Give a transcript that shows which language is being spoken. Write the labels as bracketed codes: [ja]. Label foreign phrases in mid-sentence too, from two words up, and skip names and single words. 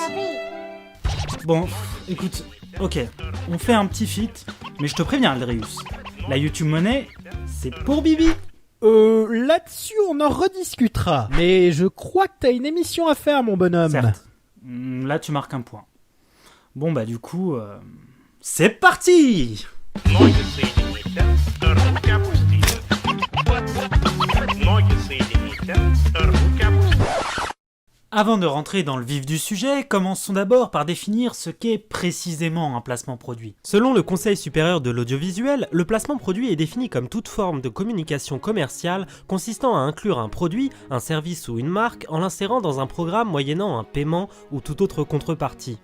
[fr] Bon, écoute, ok, on fait un petit feat, mais je te préviens Aldrius, la YouTube Money, c'est pour Bibi. Là-dessus on en rediscutera. Mais je crois que t'as une émission à faire mon bonhomme. Certes, là tu marques un point. Bon bah du coup, c'est parti! [ru] Ноги соедините, руки опустите. Ноги соедините, руки опустите. [fr] Avant de rentrer dans le vif du sujet, commençons d'abord par définir ce qu'est précisément un placement produit. Selon le Conseil supérieur de l'audiovisuel, le placement produit est défini comme toute forme de communication commerciale consistant à inclure un produit, un service ou une marque en l'insérant dans un programme moyennant un paiement ou toute autre contrepartie.